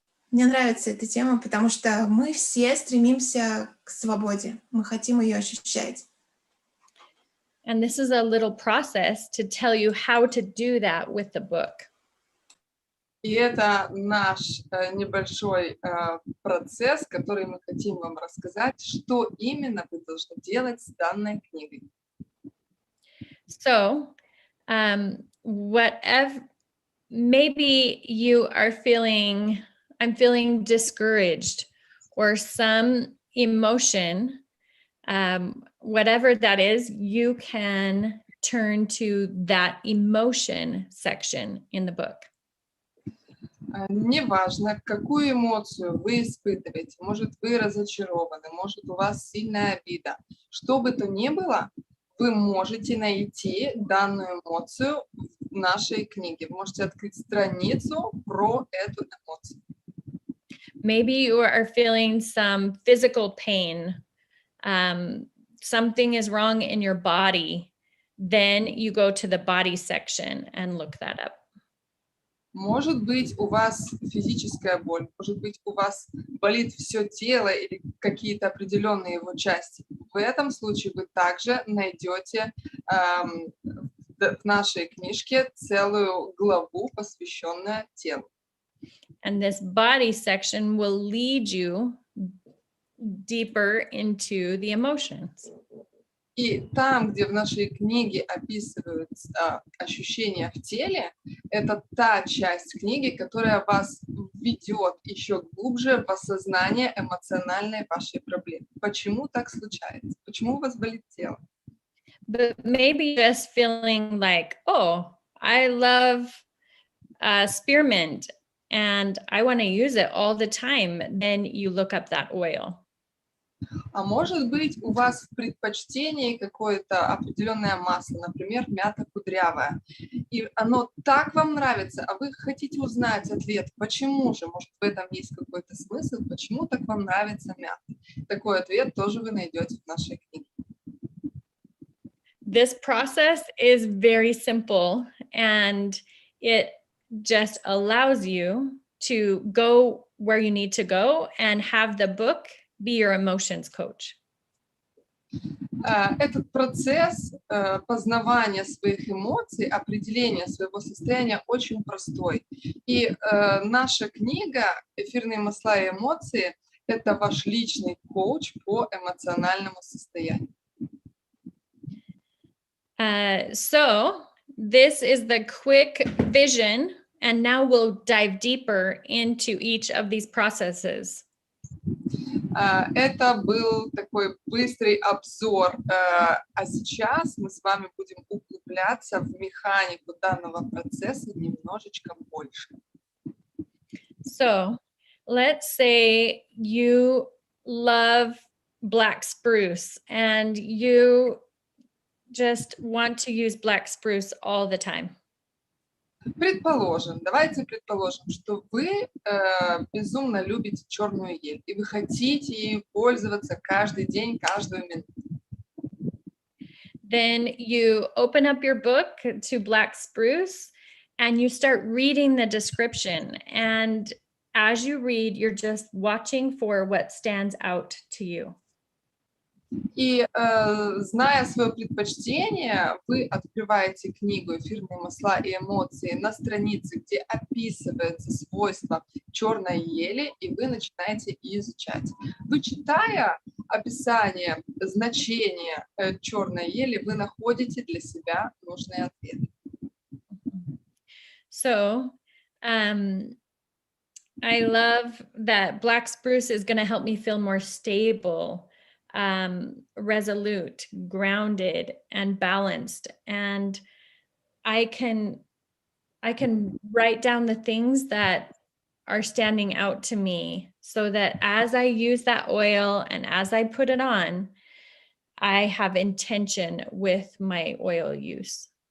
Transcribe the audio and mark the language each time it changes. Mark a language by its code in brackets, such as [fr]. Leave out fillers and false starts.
[ru] Мне нравится эта тема, потому что мы все стремимся к свободе. Мы хотим ее ощущать. [en] And this is a little process to tell you how to do that with the book. [ru] И это наш небольшой процесс, который мы хотим вам рассказать, что именно вы должны делать с данной книгой. [en] So, whatever, maybe you are feeling, I'm feeling discouraged or some emotion, whatever that is, you can turn to that emotion section in the book. [ru] Неважно, какую эмоцию вы испытываете, может, вы разочарованы, может, у вас сильная обида. Что бы то ни было, вы можете найти данную эмоцию в нашей книге. Вы можете открыть страницу про эту эмоцию. [en] Maybe you are feeling some physical pain. Something is wrong in your body. Then you go to the body section and look that up. [ru] Может быть, у вас физическая боль, может быть, у вас болит все тело или какие-то определенные его части. В этом случае вы также найдете в нашей книжке целую главу, посвященную телу. [en] And this body section will lead you deeper into the emotions. [ru] И там, где в нашей книге описываются ощущения в теле, это та часть книги, которая вас введет еще глубже в осознание эмоциональной вашей проблемы. Почему так случается? Почему у вас болит тело? [en] But maybe just feeling like, oh, I love spearmint and I want to use it all the time. Then you look up that oil. [ru] А может быть, у вас в предпочтении какое-то определенное масло, например, мята кудрявая, и оно так вам нравится, а вы хотите узнать ответ, почему же, может, в этом есть какой-то смысл, почему так вам нравится мята. Такой ответ тоже вы найдете в нашей книге. [en] This process is very simple and it just allows you to go where you need to go and have the book be your emotions coach. [ru] Этот процесс познавания своих эмоций, определения своего состояния очень простой. И наша книга «Эфирные масла и эмоции» — это ваш личный коуч по эмоциональному состоянию. [en] So this is the quick vision, and now we'll dive deeper into each of these processes. [ru] Это был такой быстрый обзор, а сейчас мы с вами будем углубляться в механику данного процесса немножечко больше. [en] So let's say you love black spruce and you just want to use black spruce all the time. [ru] Предположим, давайте предположим, что вы безумно любите черную ель, и вы хотите ею пользоваться каждый день, каждую минуту. [en] Then you open up your book to black spruce and you start reading the description. And as you read, you're just watching for what stands out to you. [ru] И, зная свое предпочтение, вы открываете книгу «Эфирные масла и эмоции» на странице, где описываются свойства черной ели, и вы начинаете изучать. Вы, читая описание, значение черной ели, вы находите для себя нужные ответы. [en] So, I love that black spruce is going to help me feel more stable, resolute, grounded, and balanced. And I can write down the things that are standing out to me so that as I use that oil and as I put it on, I have intention with my oil use.